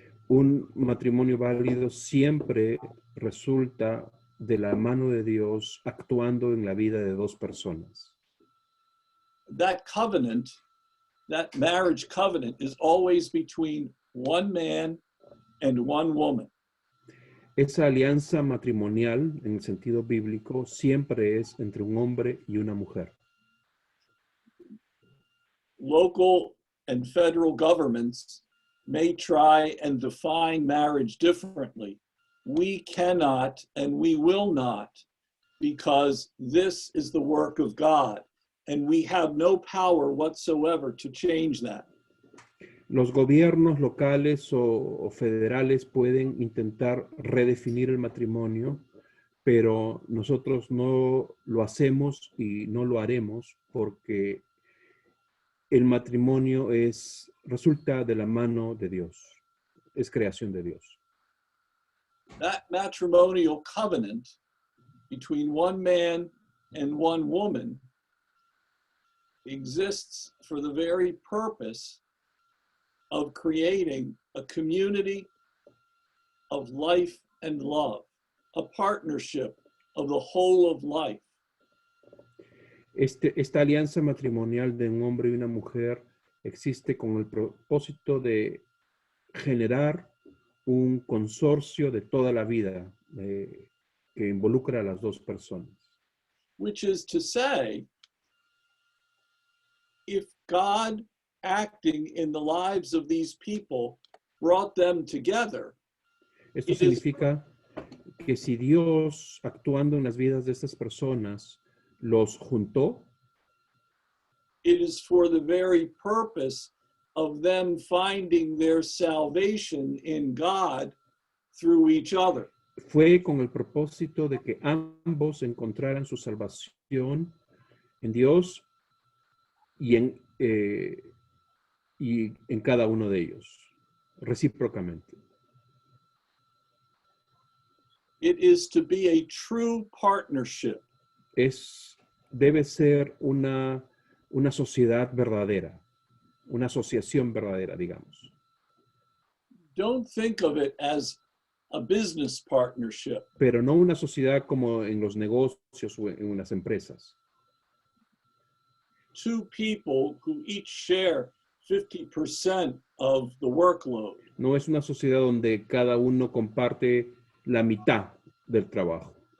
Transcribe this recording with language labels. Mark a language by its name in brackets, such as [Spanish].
[Spanish] Un matrimonio válido siempre resulta de la mano de Dios actuando en la vida de dos personas. [English] That covenant, that marriage covenant, is always between one man and one woman. [Spanish] Esa alianza matrimonial, en el sentido bíblico, siempre es entre un hombre y una mujer. [English] Local and federal governments may try and define marriage differently. We cannot and we will not, because this is the work of God, and we have no power whatsoever to change that. [Spanish] Los gobiernos locales o federales pueden intentar redefinir el matrimonio, pero nosotros no lo hacemos y no lo haremos porque el matrimonio resulta de la mano de Dios, es creación de Dios. [English] That matrimonial covenant between one man and one woman exists for the very purpose of creating a community of life and love, a partnership of the whole of life. [Spanish] Esta alianza matrimonial de un hombre y una mujer existe con el propósito de generar un consorcio de toda la vida que involucra a las dos personas. [English] Which is to say, if God acting in the lives of these people brought them together. [Spanish] Esto significa que si Dios, actuando en las vidas de estas personas, los juntó, [English] it is for the very purpose of them finding their salvation in God through each other. [Spanish] Fue con el propósito de que ambos encontraran su salvación en Dios y en cada uno de ellos, recíprocamente. [English] It is to be a true partnership. [Spanish] Debe ser una sociedad verdadera, una asociación verdadera, digamos. [English] Don't think of it as a business partnership. [Spanish] Pero no una sociedad como en los negocios o en las empresas. [English] Two people who each share 50% of the workload. [Spanish] No es una sociedad donde cada uno comparte la mitad del trabajo.